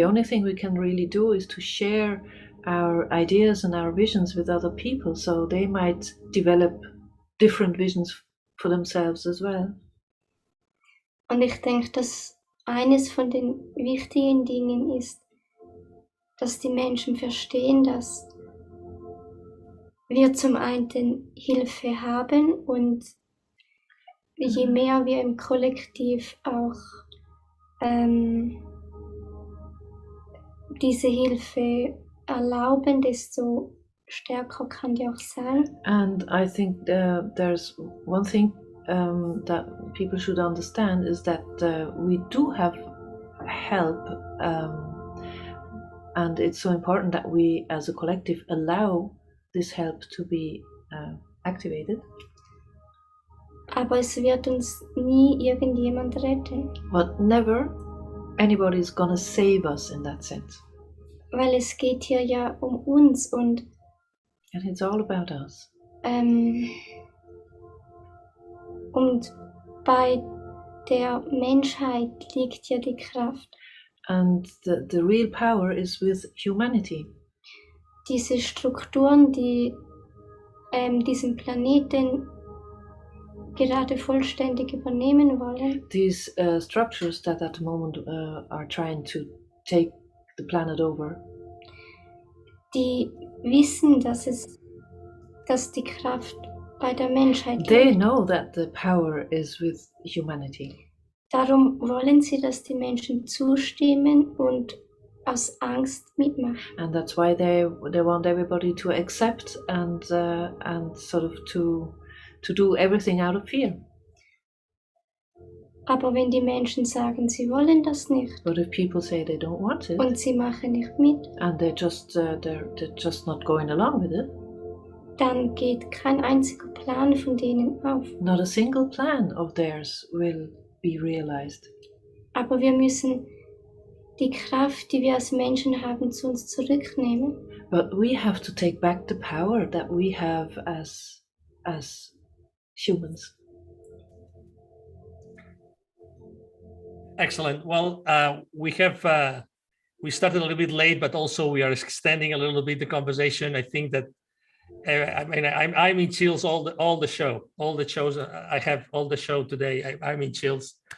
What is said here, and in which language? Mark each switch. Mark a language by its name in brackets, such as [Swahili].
[English] The only thing we can really do is to share our ideas and our visions with other people, so they might develop different visions for themselves as well. [German] Und ich denke, dass eines von den wichtigen Dingen ist, dass die Menschen verstehen, dass wir zum einen Hilfe haben und je mehr wir im Kollektiv auch diese Hilfe erlauben, desto stärker kann die auch sein. [English] And I think there's one thing that people should understand is that we do have help, and it's so important that we as a collective allow this help to be activated. [German] Aber es wird uns nie irgendjemand retten. [English] But never anybody is gonna save us in that sense. [German] Weil es geht hier ja um uns und [English] And it's all about us. [German] Und bei der Menschheit liegt ja die Kraft. [English] And the real power is with humanity. [German] Diese Strukturen, die diesen Planeten gerade vollständig übernehmen wollen. [English] These structures that at the moment are trying to take the planet over. [German] Die wissen, dass die Kraft bei der Menschheit liegt. [English] They know that the power is with humanity. [German] Darum wollen sie, dass die Menschen zustimmen und aus Angst mitmachen. [English] And that's why they want everybody to accept and sort of to do everything out of fear. [German] Aber wenn die Menschen sagen, sie wollen das nicht, [English] But if people say they don't want it [German] und sie machen nicht mit, [English] and they're just not going along with it, [German] dann geht kein einziger Plan von denen auf. [English] not a single plan of theirs will be realized. [German] Aber wir müssen die Kraft, die wir als Menschen haben, zu uns zurücknehmen. [English] But we have to take back the power that we have as humans. Excellent. Well, we started a little bit late, but also we are extending a little bit the conversation. I think that I'm in chills all the shows I have all the show today. I'm in chills.